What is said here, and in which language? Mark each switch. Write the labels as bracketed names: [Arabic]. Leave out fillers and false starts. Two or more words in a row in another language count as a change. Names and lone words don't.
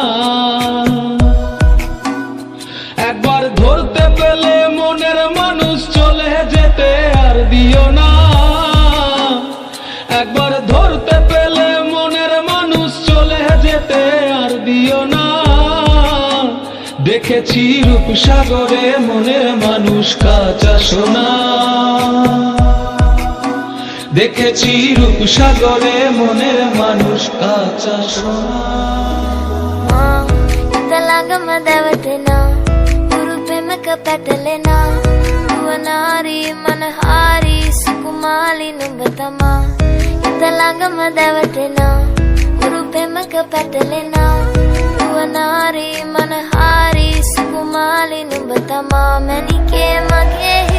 [Bangla] একবার ধরতে পেলে মনের মানুষ চলে যেতে আর দিও না একবার ধরতে পেলে মনের মানুষ চলে যেতে আর দিও না দেখেছি রূপসাগরে মনের মানুষ কাঁচা সোনা দেখেছি রূপসাগরে মনের মানুষ কাঁচা সোনা [Sinhala] ළඟම දැවටෙනා ගුරු පෙමක පැටලෙනා නුවනාරී මනහාරී සුකුමාලි නුඹ තමා හිත ළඟම දැවටෙනා ගුරු පෙමක පැටලෙනා නුවනාරී මනහාරී සුකුමාලි නුඹ තමා මැණිකේ මගේ